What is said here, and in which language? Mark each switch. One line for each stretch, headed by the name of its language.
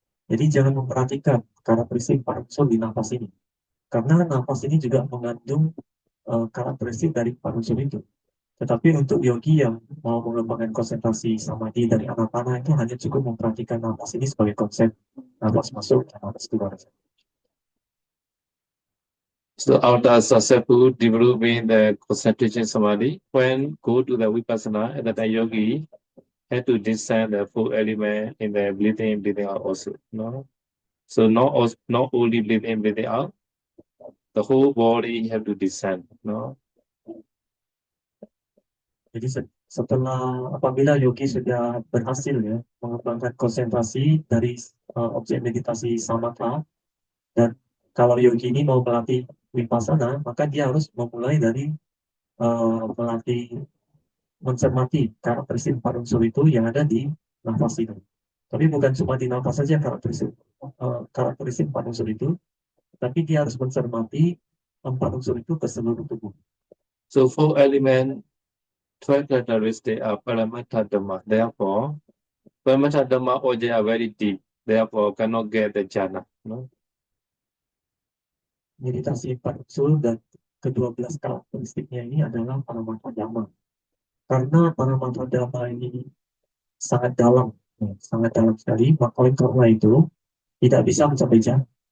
Indonesian: Jadi jangan memperhatikan karakteristik unsur di napas ini, karena napas ini juga mengandung karakteristik dari unsur itu. Tetapi untuk yogi yang mau mengembangkan konsentrasi samadhi dari anapana itu hanya cukup memperhatikan napas ini sebagai konsep napas masuk dan napas keluar.
English: So after successful developing the concentration samadhi, when go to the vipassana, and the yogi had to discern the four element in the breathing in, breathing out also. So not only breathing in, breathing out, the whole body have to discern.
Indonesian: Jadi setelah apabila yogi sudah berhasil ya mengembangkan konsentrasi dari objek meditasi samatha, dan kalau yogi ini mau melatih vipassana, maka dia harus memulai dari melatih mencermati karakteristik 4 unsur itu yang ada di nafas itu. Tapi bukan cuma di nafas saja karakteristik 4 unsur itu, tapi dia harus mencermati 4 unsur itu ke seluruh tubuh.
English: So four element, 12 characteristics are Paramata Dhamma. Therefore, Paramata Dhamma objects are very deep. Therefore, cannot get the jhana.
Indonesian: Meditasi 4 unsur dan ke-12 karakteristiknya ini adalah Paramata Dhamma. Karena Paramata Dhamma ini sangat dalam sekali, maka oleh karena itu tidak bisa mencapai jhana.